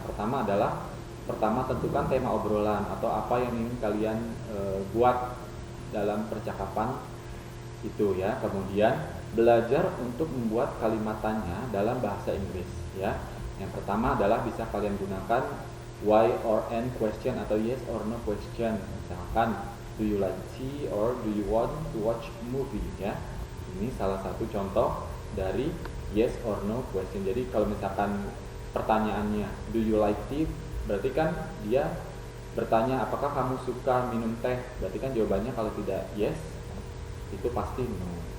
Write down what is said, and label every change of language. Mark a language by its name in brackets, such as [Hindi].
[Indonesian] Yang pertama adalah tentukan tema obrolan atau apa yang ingin kalian buat dalam percakapan itu ya. Kemudian belajar untuk membuat kalimatannya dalam bahasa Inggris ya. Yang pertama adalah bisa kalian gunakan why or and question atau yes or no question. [English] Misalkan, "Do you like tea or do you want to watch movie?" [Indonesian] ya. Ini salah satu contoh dari yes or no question. Jadi kalau misalkan pertanyaannya [English] "Do you like tea?" [Indonesian] berarti kan dia bertanya apakah kamu suka minum teh. Berarti kan jawabannya kalau tidak yes, itu pasti no.